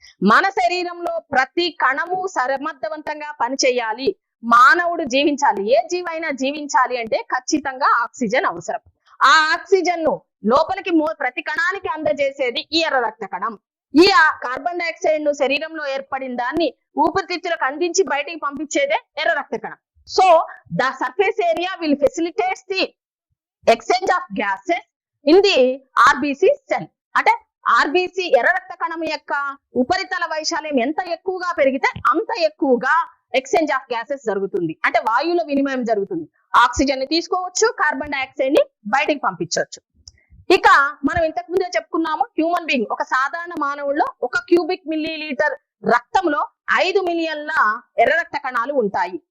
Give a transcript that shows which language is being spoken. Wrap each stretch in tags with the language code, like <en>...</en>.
<te>మన శరీరంలో ప్రతి కణము సమర్థవంతంగా పనిచేయాలి, మానవుడు జీవించాలి, ఏ జీవైనా జీవించాలి అంటే ఖచ్చితంగా ఆక్సిజన్ అవసరం. ఆ ఆక్సిజన్ ను లోపలికి ప్రతి కణానికి అందజేసేది ఈ ఎర్ర రక్త కణం. ఈ కార్బన్ డైఆక్సైడ్ ను శరీరంలో ఏర్పడిన దాన్ని ఊపిరితిత్తులకు అందించి బయటికి పంపించేదే ఎర్ర రక్త కణం.</te> <en>So the surface area will facilitate the exchange of gases in the RBC cell.</en> <te>అంటే RBC ఎర్ర రక్త కణం యొక్క ఉపరితల వైశాల్యం ఎంత ఎక్కువగా పెరిగితే అంత ఎక్కువగా ఎక్స్చేంజ్ ఆఫ్ గ్యాసెస్ జరుగుతుంది. అంటే వాయువుల వినిమయం జరుగుతుంది. ఆక్సిజన్ ని తీసుకోవచ్చు, కార్బన్ డైఆక్సైడ్ ని బయటికి పంపించవచ్చు. ఇక మనం ఇంతకు ముందే చెప్పుకున్నాము, హ్యూమన్ బీయింగ్ ఒక సాధారణ మానవుల్లో 1 క్యూబిక్ మిల్లీలీటర్ రక్తంలో 5 మిలియన్ల ఎర్ర రక్త కణాలు ఉంటాయి.</te>